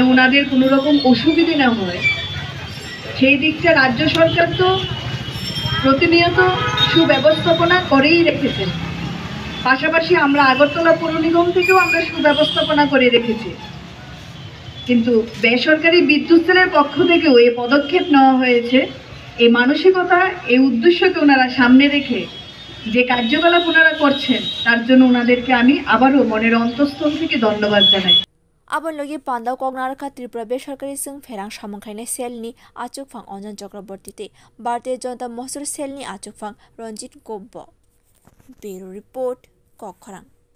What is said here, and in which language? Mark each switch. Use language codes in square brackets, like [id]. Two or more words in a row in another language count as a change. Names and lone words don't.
[bn] ওনাদের কোনো রকম অসুবিধা না হয় সেই দিকটা রাজ্য সরকার তো প্রতিনিয়ত সুব্যবস্থাপনা করেই রেখেছেন পাশাপাশি আমরা আগরতলা পৌর নিগম থেকেও আমরা সুব্যবস্থাপনা করে রেখেছি কিন্তু বেসরকারি বিদ্যুৎ সেলের পক্ষ থেকেও এই পদক্ষেপ নেওয়া হয়েছে এই মানসিকতা এই উদ্দেশ্যকে ওনারা সামনে রেখে যে কার্যকলাপ ওনারা করছেন তার জন্য ওনাদেরকে আমি আবারও মনের অন্তঃস্থল থেকে ধন্যবাদ জানাই [trp] Abon logi Pandau Kognaraka Tripura Besharkari Sung Ferang Shamonkaine Selni Achukfang Onjon Chakraborty, Bhartiya Janata Mosur Selni Achukfang Ranjit Gobbo. [en] Bureau Report, Kokharang.